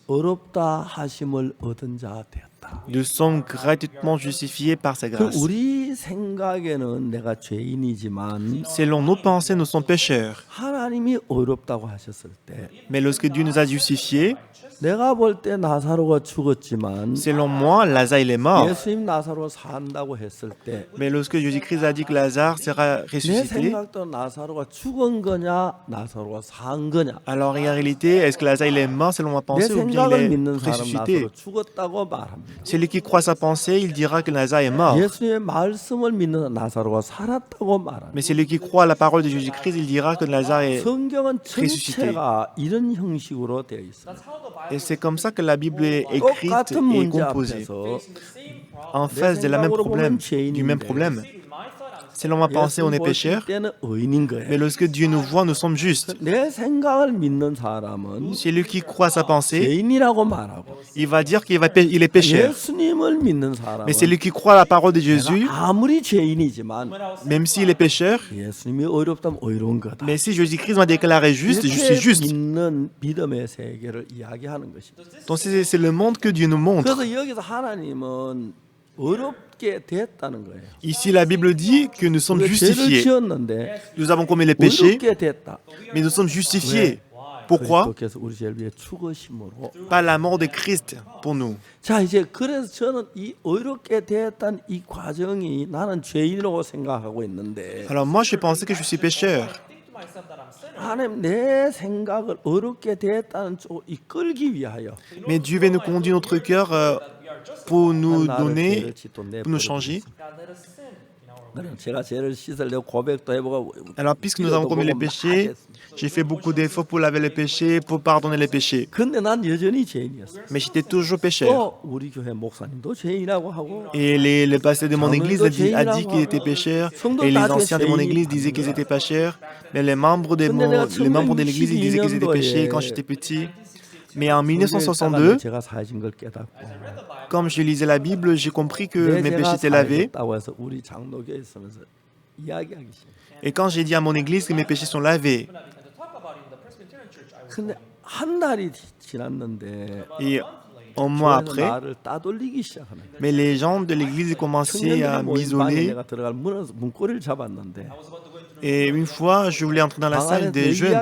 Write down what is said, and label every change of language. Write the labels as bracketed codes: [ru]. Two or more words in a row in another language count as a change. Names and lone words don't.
[ko] 의롭다 하심을 얻은 자 되었다. [fr] Nous sommes gratuitement justifiés par sa [ko] 그 [fr] grâce. [ko] 우리 생각에는 내가 죄인이지만 [fr] Selon nos pensées, nous sommes pécheurs. [ko] 하나님이 의롭다고 하셨을 때 [fr] Mais lorsque Dieu nous a justifiés, [ko] 내가 볼 때 나사로가 죽었지만 [fr] selon moi, Lazare il est mort. [ko] 예수님 나사로 산다고 했을 때 내 [fr] Mais lorsque Jésus-Christ a dit que Lazare sera ressuscité, [ko] 생각도 나사로가 죽은 거냐 나사로가 산 거냐 [fr] alors en réalité, est-ce que Lazare il est mort selon ma [ko] 내 [fr] pensée ou bien [ko] 생각을 [fr] il [ko] 믿는 [fr] est [ko] 사람 [fr] ressuscité? [ko] 나사로 죽었다고 말합니다. [fr] Celui qui croit sa pensée, il dira que Lazare est mort. [ko] 예수님의 말씀을 믿는 나사로가 살았다고 말합니다. [fr] Mais celui qui croit à la parole de Jésus-Christ, il dira que Lazare est... [ko] 성경은 [fr] ressuscité. [ko] 전체가 이런 형식으로 되어 있습니다. [fr] Et c'est comme ça que la Bible est écrite [ko] 똑같은 [fr] et [ko] 문제 [fr] composée. [ko] 앞에서 [fr] En face de la même problème, du même problème. Selon ma pensée, on est pécheurs. [ko] 때는 의인인 [fr] Mais [ko] 거예요. [fr] lorsque Dieu nous voit, nous sommes justes. [ko] 내 생각을 믿는 사람은 [fr] Celui qui croit à sa pensée, [ko] 죄인이라고 말하고 [fr] il va dire qu'il est pécheur. [ko] 예수님을 믿는 사람은 [fr] Mais celui qui croit à la parole de Jésus, [ko] 아무리 죄인이지만 [fr] même s'il est pécheur, [ko] 예수님이 의롭다면 의로운 거다. [fr] mais si Jésus-Christ m'a déclaré juste, je suis [ko] 이렇게 [fr] juste. [ko] 믿는 믿음의 세계를 이야기하는 것입니다. [fr] Donc c'est le monde que Dieu nous montre. [ko] 그래서 여기서 하나님은 의롭게 됐다는 거예요. [fr] Ici, la Bible dit que nous sommes [ko] 우리가 죄를 [fr] justifiés. [ko] 지었는데 [fr] Nous avons commis les péchés, [ko] 의롭게 됐다. [fr] mais nous sommes justifiés. Pourquoi? [ko] 그리스도께서 우리 죄를 위해 죽으심으로. [fr] Par la mort de Christ pour nous. [ko] 자 이제 그래서 저는 이 의롭게 됐다는 이 과정이 나는 죄인이라고 생각하고 있는데 [fr] Alors moi, je pensais que je suis pécheur. [ko] 하나님 내 생각을 어렵게 됐다는 쪽으로 이끌기 위하여 [fr] Mais Dieu veut nous conduire notre cœur pour nous [ko] 나를 [fr] donner, [ko] 죄를 짓도 [fr] pour nous changer. [ko] 그럼 제가 죄를 씻으려고 고백도 해보고 [fr] Alors, puisque nous avons commis les péchés, j'ai fait beaucoup d'efforts pour laver les péchés, pour pardonner les péchés. [ko] 근데 난 여전히 죄인이었어. [fr] Mais j'étais toujours pécheur. [ko] 우리 교회 목사님도 죄인이라고 하고 [fr] Et le pasteur de mon église a dit qu'il était pécheur. Et les anciens de mon église disaient qu'ils étaient pécheurs. Mais les membres de l'église ils disaient qu'ils étaient péchés quand j'étais petit. Mais en 1962, [ko] 제가 사진 걸 깨닫고 [fr] comme je lisais la Bible, j'ai compris que mes péchés étaient lavés. [ko] 다고 해서 우리 장로교에 있으면서 이야기하기 시작. [fr] Et quand j'ai dit à mon église que mes péchés sont lavés, [ko] 근데 한 달이 지났는데 [fr] et un mois [ko] 교회에서 [fr] après, [ko] 나를 따돌리기 시작하는 거야. [fr] mais les gens de l'église commençaient à [ko] 청년들이 모인 방에 [fr] m'isoler. [ko] 내가 들어갈 문고리를 잡았는데 [fr] Et une fois, je voulais entrer dans la [ko] 방 [fr] salle [ko] 안에 내 [fr] des jeunes.